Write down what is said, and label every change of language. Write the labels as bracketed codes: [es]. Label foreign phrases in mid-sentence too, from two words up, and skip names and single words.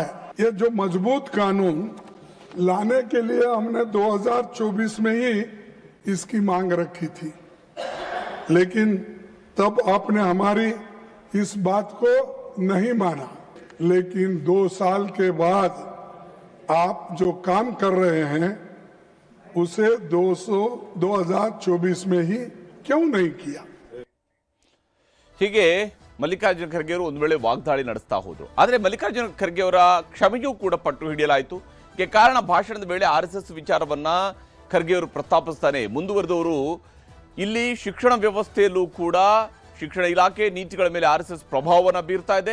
[hi] ये जो मजबूत कानून लाने के लिए हमने 2024 में ही इसकी मांग रखी थी, लेकिन तब आपने हमारी इस बात को नहीं माना। लेकिन 2 साल के बाद आप जो काम कर रहे हैं उसे 2024 में ही क्यों नहीं किया? [kn] ಹೀಗೆ ಮಲ್ಲಿಕಾರ್ಜುನ ಖರ್ಗೆ ಅವರು ಒಂದು ವೇಳೆ ವಾಗ್ದಾಳಿ ನಡೆಸ್ತಾ ಹೋದ್ರು. ಆದರೆ ಮಲ್ಲಿಕಾರ್ಜುನ ಖರ್ಗೆ ಅವರ ಕ್ಷಮೆಗೂ ಕೂಡ ಪಟ್ಟು ಹಿಡಿಯಲಾಯಿತು. ಇದಕ್ಕೆ ಕಾರಣ ಭಾಷಣದ ವೇಳೆ RSS ವಿಚಾರವನ್ನ ಖರ್ಗೆ ಅವರು ಪ್ರಸ್ತಾಪಿಸ್ತಾನೆ ಮುಂದುವರೆದವರು ಇಲ್ಲಿ ಶಿಕ್ಷಣ ವ್ಯವಸ್ಥೆಯಲ್ಲೂ ಕೂಡ ಶಿಕ್ಷಣ ಇಲಾಖೆ ನೀತಿಗಳ ಮೇಲೆ RSS ಪ್ರಭಾವವನ್ನು ಬೀರ್ತಾ ಇದೆ.